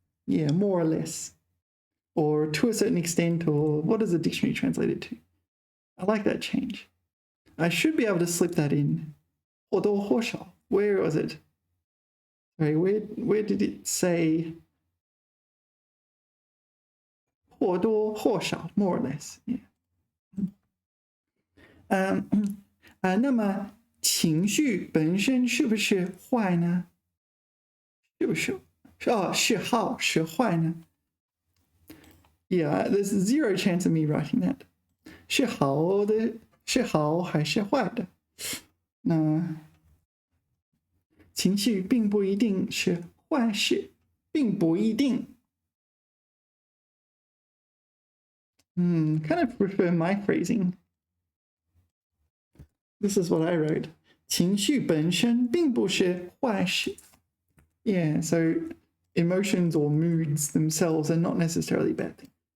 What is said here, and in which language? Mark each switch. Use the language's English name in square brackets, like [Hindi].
[English] Yeah, more or less. Or to a certain extent, or what does the dictionary translate it to? I like that change. I should be able to slip that in. 或多或少.Where was it? Sorry, where did it say 或多或少, more or less? Yeah. [Chinese] 那么情绪本身是不是坏呢？是不是？是好是坏呢？ [English] Yeah, there's zero chance of me writing that. [Chinese] 是好的，是好还是坏的？那情绪并不一定是坏事，并不一定。 [English] Kind of prefer my phrasing. This is what I wrote. [Chinese] 情绪本身并不是坏事. [English] Yeah, so emotions or moods themselves are not necessarily a bad thing.